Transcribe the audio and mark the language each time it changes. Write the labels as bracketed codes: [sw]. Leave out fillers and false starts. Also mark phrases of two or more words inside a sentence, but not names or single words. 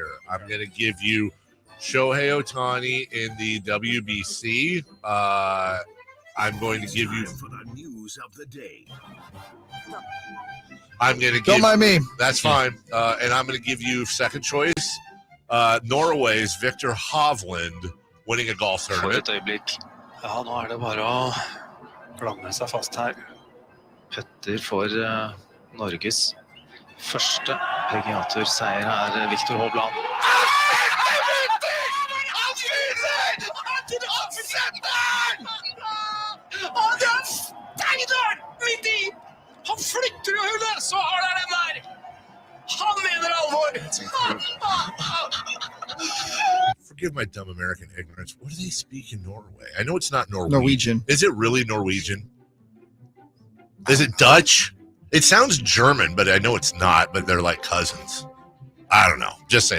[en] I'm going to give you Shohei Ohtani in the WBC. I'm going to give you for the news of the day. I'm going to Don't mind me. That's fine. And I'm going to give you second choice. Norway's Victor Hovland winning a golf tournament. [no] For et øyeblikk. Ja, nå det bare å blande seg fast her. Petter får Norges første PGA-tur-seier her, Victor Hovland. Han flytter jo hullet, så har han den der! Han mener alvor! [en] Forgive my dumb American ignorance. What do they speak in Norway? I know it's not Norwegian. Is it really Norwegian? Is it Dutch? It sounds German, but I know it's not, but they're like cousins. I don't know. Just saying.